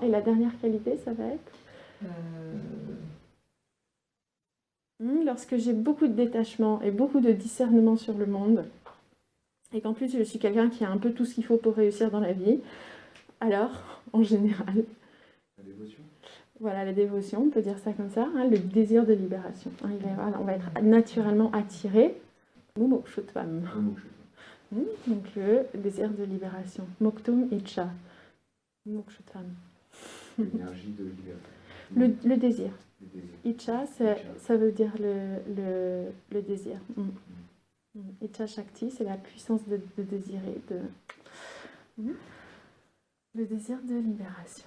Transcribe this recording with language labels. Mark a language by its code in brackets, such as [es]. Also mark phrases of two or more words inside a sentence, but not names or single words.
[fr] Et la dernière qualité, ça va être lorsque j'ai beaucoup de détachement et beaucoup de discernement sur le monde, et qu'en plus je suis quelqu'un qui a un peu tout ce qu'il faut pour réussir dans la vie, alors, en général... La dévotion. Voilà, la dévotion, on peut dire ça comme ça, le désir de libération. On va être naturellement attiré, mumukshutvam. Donc le désir de libération. [sa] Moktum Icha. Mumukshutvam. [fr] L'énergie de libération. Le désir. Icha, ça veut dire le désir. [sa] Icha Shakti, [fr] c'est la puissance de désirer. Le désir de libération.